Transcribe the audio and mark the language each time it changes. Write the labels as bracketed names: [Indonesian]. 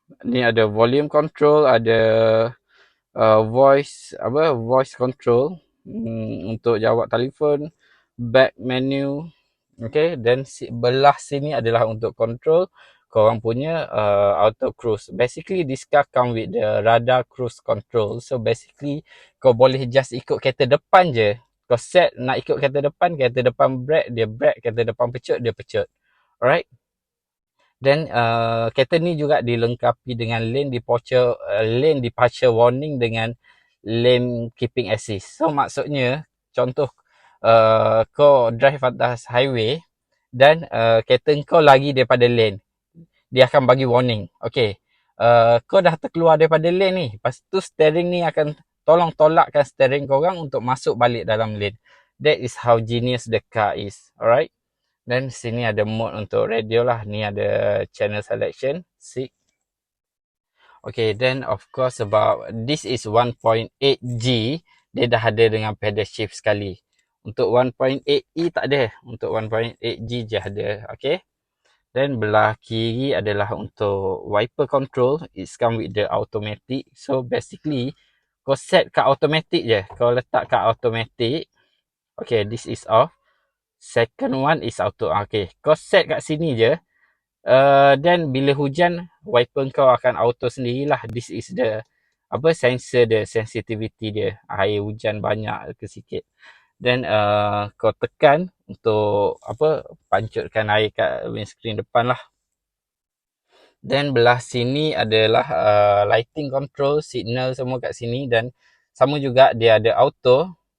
[Malay] Ni ada volume control, ada voice control untuk jawab telefon, back menu. Okay, dan belah sini adalah untuk control korang punya auto cruise. [English] Basically this car come with the radar cruise control. [Malay] So basically kau boleh just ikut kereta depan je. Kau set nak ikut kereta depan brake, dia brake, kereta depan pecut, dia pecut. Alright. Dan kereta ni juga dilengkapi dengan lane departure warning dengan lane keeping assist. So maksudnya contoh kau drive atas highway dan kereta kau lari daripada lane, dia akan bagi warning. Okay, kau dah terkeluar daripada lane ni, lepas tu steering ni akan tolong tolakkan steering korang untuk masuk balik dalam lane. [English] That is how genius the car is. [Malay] Alright. Dan sini ada mode untuk radio lah. Ni ada channel selection. See. [English] Okay, then of course about this is 1.8G. [Malay] Dia dah ada dengan pedal shift sekali. Untuk 1.8E tak ada. Untuk 1.8G je ada. Okay. Dan belah kiri adalah untuk wiper control. [English] It's come with the automatic. [Malay] So basically, kau set kat automatic je. Kau letak kat automatic. Okay, [English] this is off. [Malay] Second one is auto. Okay, kau set kat sini je. Then bila hujan, wiper kau akan auto sendirilah. [English] This is the sensor dia, sensitivity dia. [Malay] Air hujan banyak ke sikit. Then kau tekan untuk pancutkan air kat windscreen depan lah. Then belah sini adalah lighting control, signal semua kat sini, dan sama juga dia ada auto.